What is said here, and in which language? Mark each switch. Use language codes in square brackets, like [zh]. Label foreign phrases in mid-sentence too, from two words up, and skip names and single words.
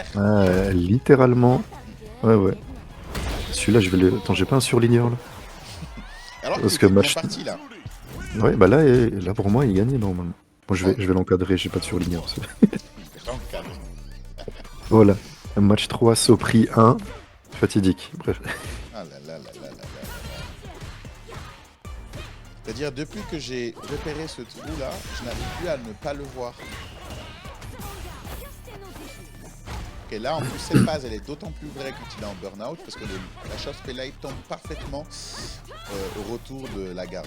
[fr] Littéralement. Ouais. Celui-là, je vais le. Attends, j'ai pas un surligneur là. Alors Parce qu'il était que bien parti, là. Ouais, bah là pour moi, il gagnait normalement. Bon, je vais l'encadrer, j'ai pas de surligneur. L'encadre. Voilà. Match 3, Sopri 1. Fatidique. Bref. Ah là là là là là là là. C'est-à-dire, depuis que j'ai repéré ce trou-là, je n'arrive plus à ne pas le voir. Et là, en plus, cette phase, elle est d'autant plus vraie quand il est en burn-out, parce que la chose live tombe parfaitement au retour de la garde.